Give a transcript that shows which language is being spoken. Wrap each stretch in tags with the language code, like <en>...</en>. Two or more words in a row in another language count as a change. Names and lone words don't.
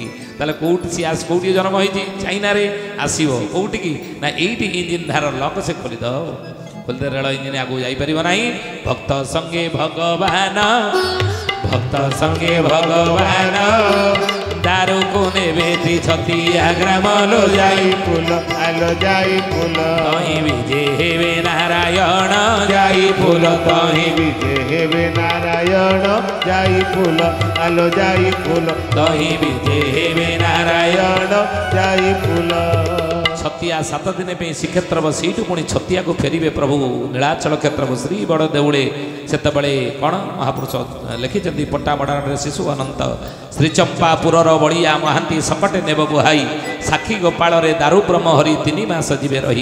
<or>ତାହେଲେ କେଉଁଠି ସିଏ କେଉଁଠି ଜନ୍ମ ହେଇଛି? ଚାଇନାରେ ଆସିବ। କେଉଁଠିକି ନା ଏଇଠି ଇଞ୍ଜିନ ଧାର ଲକ୍ ସେ ଖୋଲିଦେବ। ଖୋଲିଦେ ରେଳ ଇଞ୍ଜିନ ଆଗକୁ ଯାଇପାରିବ ନାହିଁ। ଭକ୍ତ ସଙ୍ଗେ ଭଗବାନ, ଭକ୍ତ ସଙ୍ଗେ ଭଗବାନ, ଦାରୁକୁ ନେବେ ଛତିଆ ଗ୍ରାମ लो ଯାଇ ଫୁଲ ଆଲୋ ଜାଈ ଫୁଲ ତହିଁ ବିଜେ ହେବେ ନାରାୟଣ ଯାଇ ଫୁଲ, ତହିଁ ବିଜୟ ହେବେ ନାରାୟଣ ଜାଈ ଫୁଲ ଆଲୋ ଜାଈ ଫୁଲ ତହିଁ ବିଜେ ହେବେ ନାରାୟଣ। ଜାଈ ଫୁଲ। ଛତିଆ 7 ଦିନ ପାଇଁ ଶ୍ରୀକ୍ଷେତ୍ର ସେଇଠୁ ପୁଣି ଛତିଆକୁ ଫେରିବେ ପ୍ରଭୁ ନୀଳାଚଳ କ୍ଷେତ୍ରକୁ ଶ୍ରୀ ବଡ଼ ଦେଉଳେ। ସେତେବେଳେ କ'ଣ ମହାପୁରୁଷ ଲେଖିଛନ୍ତି ପଟ୍ଟାମଡ଼ାରେ ଶିଶୁ ଅନନ୍ତ ଶ୍ରୀଚମ୍ପାପୁରର ବଳିଆ ମହାନ୍ତି ସକଟେ ନେବ ବୁହାଇ, ସାକ୍ଷୀ ଗୋପାଳରେ ଦାରୁ ବ୍ରହ୍ମ ହରି 3 ମାସ ଯିବେ ରହି।</or>